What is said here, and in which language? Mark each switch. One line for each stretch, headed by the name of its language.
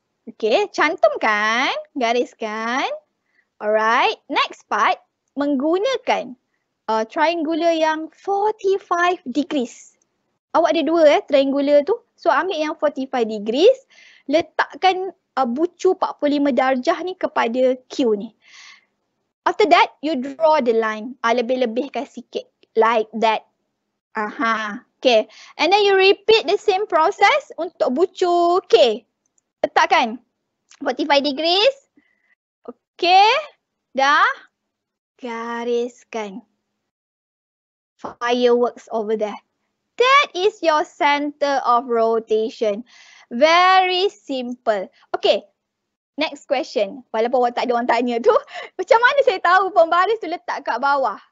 Malay: Okay, cantumkan, gariskan. Alright,
English: next part
Malay: menggunakan triangular yang 45 degrees. Awak ada 2 triangular tu. So ambil yang 45 degrees, letakkan bucu 45 darjah ni kepada Q ni.
English: After that, you draw the line.
Malay: Lebih-lebihkan sikit.
English: Like that.
Malay: Okay.
English: And then you repeat the same process
Malay: untuk bucu K. Letakkan 45 degrees. Okay. Dah. Gariskan.
English: Fireworks over there. That is your center of rotation. Very simple. Okay. Next question.
Malay: Walaupun awak tak ada orang tanya tu, macam mana saya tahu pembaris tu letak kat bawah?